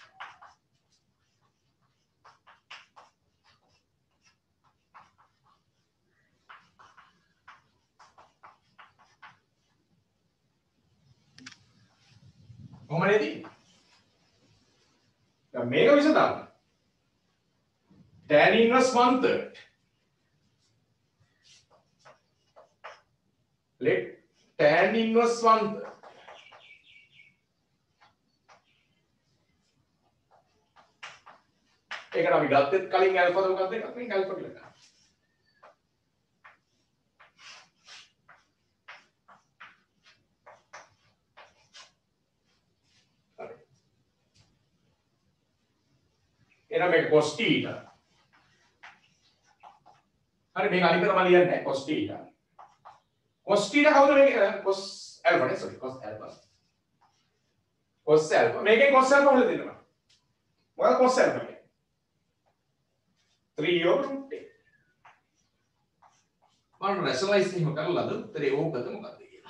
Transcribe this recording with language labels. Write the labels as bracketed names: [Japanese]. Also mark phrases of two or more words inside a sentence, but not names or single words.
[Sinhala] කොහොමද ඉතින්? දැන් මේක විසඳන්න. [English] tan inverse 1/3. let tan inverse 1/3 [Sinhala] ඒකට අපි ගත්තෙත් කලින් ඇල්ෆාද මොකක්ද එකක් නේ ඇල්ෆා කියලා ගන්න. හරි. එහෙනම් මේක [English] cos theta. [Sinhala] හරි මේක අනිකට මම ලියන්නේ නැහැ [English] cos theta. cos theta [Sinhala] කවුද මේක [English] cos alpha [Sinhala] නේ [English] sorry cos alpha. cos alpha [Sinhala] මේකෙන් [English] cos alpha [Sinhala] හොයලා දෙනවා. මොකක්ද [English] cos alpha [Sinhala] කියන්නේ? 3/10. මම රැෂනලයිස් එහෙම කරලාද උත්තරේ ඕකද මොකක්ද කියලා.